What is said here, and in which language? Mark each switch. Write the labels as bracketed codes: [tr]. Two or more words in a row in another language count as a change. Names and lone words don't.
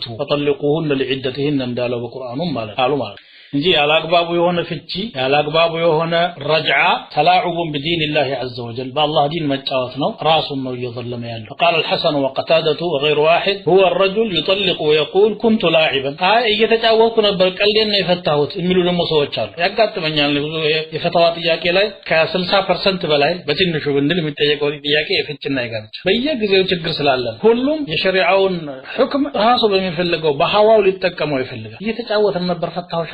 [ar] فطلقوهن لعدتهن [am] እንዳለው በቁርአኑ ማለት አሉ ማለት እንጂ ያላግባቡ የሆነ ፍቺ ያላግባቡ የሆነ ረጅዓ ተላዑቡን [ar] بدين الله عز وجل بالله دين [am] መጫወት ነው ራሱን ነው እየዘለመ ያለው [ar] قال الحسن وقتادة وغير واحد هو الرجل يطلق ويقول كنت لاعبا [am] እየተጫወኩ ነበር ቀልዴን ነው የፈታሁት የሚሉ ደግሞ ሰዎች አሉ ያጋጥመኛል ብዙ የፈታዋ ጥያቄ ላይ ከ60% በላይ በትንሹ ብንል የሚጠየቀው ጥያቄ የፍቺና ይጋብቻ በየጊዜው ችግር ስላለ ሁሉም የሸሪዓውን ሁክም ራሱ በሚፈልገው በሐዋው ሊጠቀመው ይፈልጋል እየተጫወተን ነበር ፈታሁሽ አልኩ